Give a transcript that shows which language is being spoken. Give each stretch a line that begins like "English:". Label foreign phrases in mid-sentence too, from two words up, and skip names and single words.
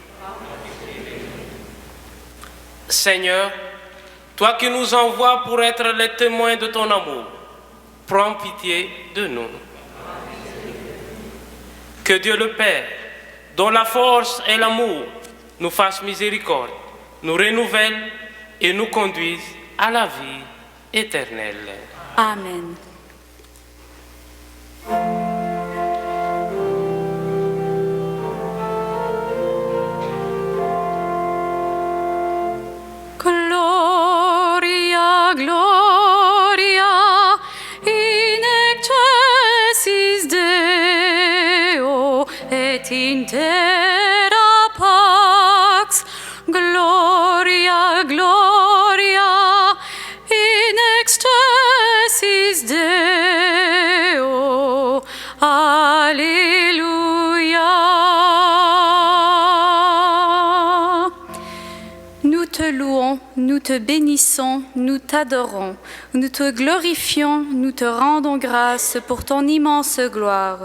French: Seigneur, toi qui nous envoies pour être les témoins de ton amour, prends pitié de nous. Que Dieu le Père, dont la force et l'amour nous fassent miséricorde, nous renouvelle et nous conduise à la vie éternelle. Amen.
Latin: Gloria, gloria, in excelsis Deo et in terra pax. Gloria, gloria, in excelsis Deo.
French: Alléluia. Nous te louons, nous te bénissons, nous t'adorons, nous te glorifions, nous te rendons grâce pour ton immense gloire.